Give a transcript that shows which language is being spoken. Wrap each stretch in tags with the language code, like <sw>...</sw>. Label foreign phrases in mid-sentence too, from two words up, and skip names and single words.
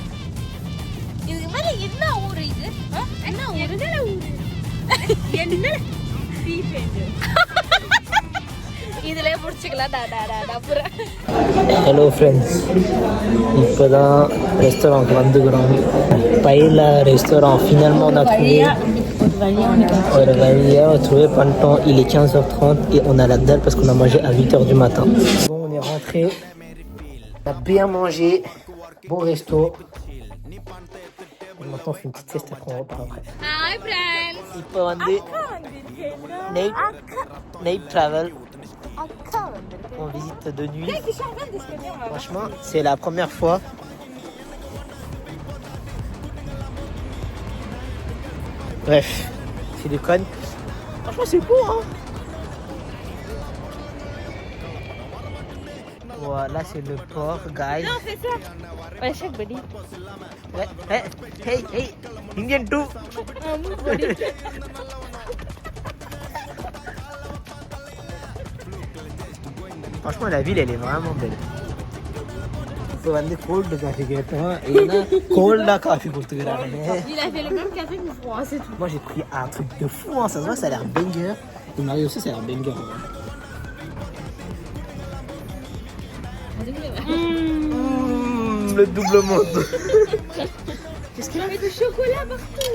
<ta>இதுக்கு மேல என்ன ஊரு இது? என்ன ஊரு? என்ன இதுல முடிச்சுக்கலாம். ஹலோ ஃப்ரெண்ட்ஸ், இப்போ தான் ரெஸ்டாரண்ட்க்கு வந்துக்கிறோம்.</ta> <fr>பைலா ரெஸ்டாரண்ட் ஃபினாlement on a trouvé. on a trouvé pas le temps. Il est 15h30 et on a la dalle parce qu'on a mangé à 8h du matin. Bon, on est rentré. On a bien mangé. Bon resto. Et maintenant, on fait une petite sieste après on repart après.</fr> <en>Hi friends.</en> <ta>இப்போ வந்து</ta> <en>night travel.</en> <fr>On visite de nuit. Franchement, c'est la première fois. Bref, c'est des connes. Franchement, c'est beau, hein. Voilà, c'est le port, guys. Non, c'est ça. Ouais, chaque body.</fr> <en>Hey, Indian too.</en> <fr>Franchement, la ville, elle est vraiment belle.</fr> <ta>இப்போ வந்து</ta> <en>cold coffee</en> <ta>கேட்டோம் ஏன்னா கோல்டா காஃபி கொடுத்துக்கிறாங்க.</ta> <fr>Il a fait le même café que moi, c'est tout. Moi j'ai pris un truc de fou, hein. Ça se voit, ça a l'air banger. Et Marie aussi, ça a l'air banger. Le double monde. Qu'est-ce qu'il a mis du chocolat partout?</fr>